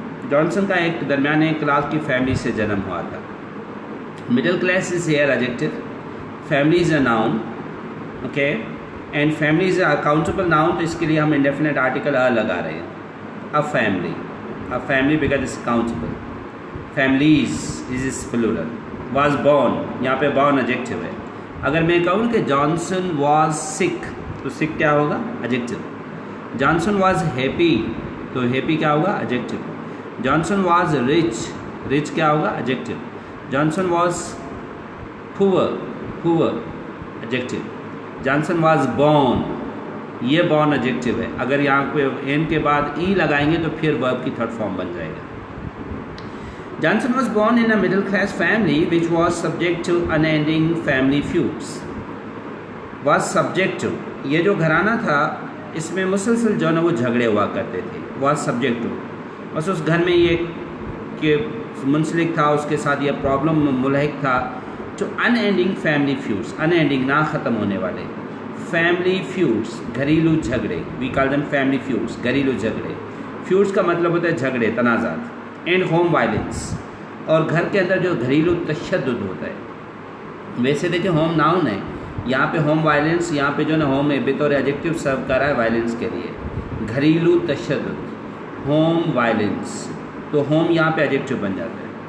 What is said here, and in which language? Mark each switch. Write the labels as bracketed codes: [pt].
[ur] Johnson کا ایک درمیانے کلاس کی فیملی سے جنم ہوا تھا. [en] middle class is here adjective, family is a noun, okay, and family is a accountable noun, [ur] تو اس کے لیے ہم indefinite article لگا رہے ہیں. [en] a family because it's accountable. families is plural. was born, یہاں پہ born adjective ہے. [ur] اگر میں کہوں کہ جانسن was sick تو sick کیا ہوگا؟ adjective. [en] Johnson was happy تو happy کیا ہوگا؟ adjective. جانسن was rich کیا ہوگا؟ adjective. Johnson was poor adjective. Johnson was born, یہ born adjective ہے. [ur] اگر یہاں پہ n کے بعد e لگائیں گے تو پھر verb کی تھرڈ فارم بن جائے گا. [en] Johnson was born in a middle class family which was subject to unending family feuds. [ur] was subject to, یہ جو گھرانہ تھا اس میں مسلسل جو ہے نا وہ جھگڑے ہوا کرتے تھے. was subject to, بس اس گھر میں یہ کہ منسلک تھا, اس کے ساتھ یہ پرابلم ملحق تھا. تو unending family feuds, unending نہ ختم ہونے والے. family feuds گھریلو جھگڑے, [en] we call them family feuds, [ur] گھریلو جھگڑے. feuds کا مطلب ہوتا ہے جھگڑے, تنازعات. [en] and home violence, [ur] اور گھر کے اندر جو گھریلو تشدد ہوتا ہے. ویسے دیکھیں ہوم ناؤن ہے, یہاں پہ ہوم وائلنس, یہاں پہ جو نا ہوم بطور ایڈجیکٹو سرو کر رہا ہے وائلنس کے لیے. گھریلو تشدد, ہوم وائلنس, تو ہوم یہاں پہ ایڈجیکٹو بن جاتا ہے.